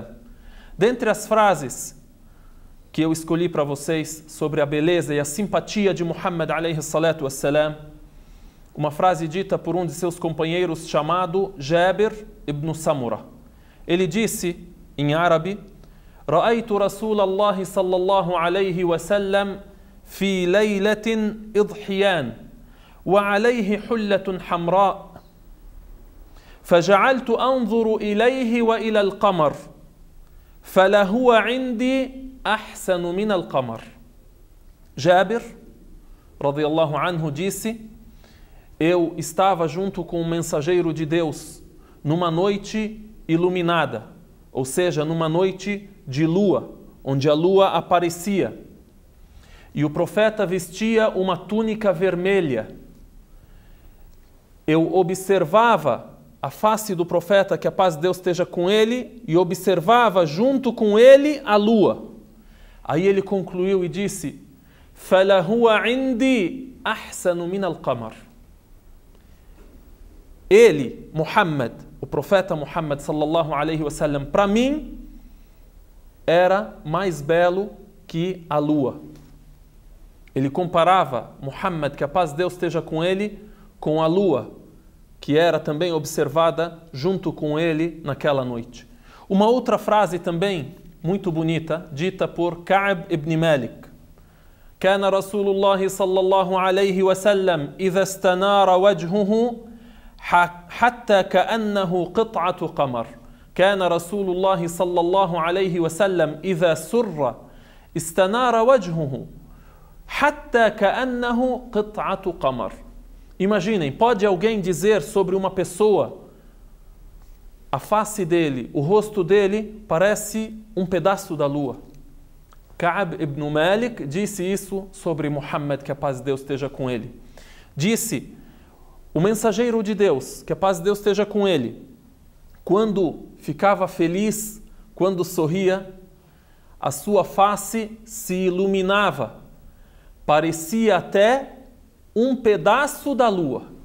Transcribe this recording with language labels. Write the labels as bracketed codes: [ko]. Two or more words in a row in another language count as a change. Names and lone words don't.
[pt] Dentre as frases que eu escolhi para vocês sobre a beleza e a simpatia de Muhammad [ar] عليه الصلاة والسلام, [pt] uma frase dita por um de seus companheiros chamado Jabir ibn Samura. Ele disse em árabe: [ar] رأيت رسول الله صلى الله عليه وسلم في ليلة إضحيان وعليه حلة حمراء فجعلت أنظر إليه وإلى القمر فلهو عندي أحسن من القمر. [pt] Jabir, [ar] رضي الله عنه, [pt] disse: eu estava junto com o mensageiro de Deus numa noite iluminada, ou seja, numa noite de lua, onde a lua aparecia. E o profeta vestia uma túnica vermelha. Eu observava a face do profeta, que a paz de Deus esteja com ele, e observava junto com ele a lua. Aí ele concluiu e disse: [ar] فَلَهُوَ عِنْدِي أَحْسَنُ مِنَ الْقَمَرِ. [pt] Ele, Muhammad, o profeta Muhammad [ar] صلى الله عليه وسلم, [pt] para mim, era mais belo que a lua. Ele comparava Muhammad, que a paz de Deus esteja com ele, com a lua, que era também observada junto com ele naquela noite. Uma outra frase também muito bonita, dita por Ka'b ibn Malik. [ar] كان رسول الله صلى الله عليه وسلم إذا استنار وجهه حتى كأنه قطعة قمر. كان رسول الله صلى الله عليه وسلم إذا سر استنار وجهه حتى كأنه قطعة قمر. [pt] Imaginem, pode alguém dizer sobre uma pessoa, a face dele, o rosto dele parece um pedaço da lua. Ka'b ibn Malik disse isso sobre Muhammad, que a paz de Deus esteja com ele. Disse: o mensageiro de Deus, que a paz de Deus esteja com ele, quando ficava feliz, quando sorria, a sua face se iluminava, parecia até um pedaço da lua.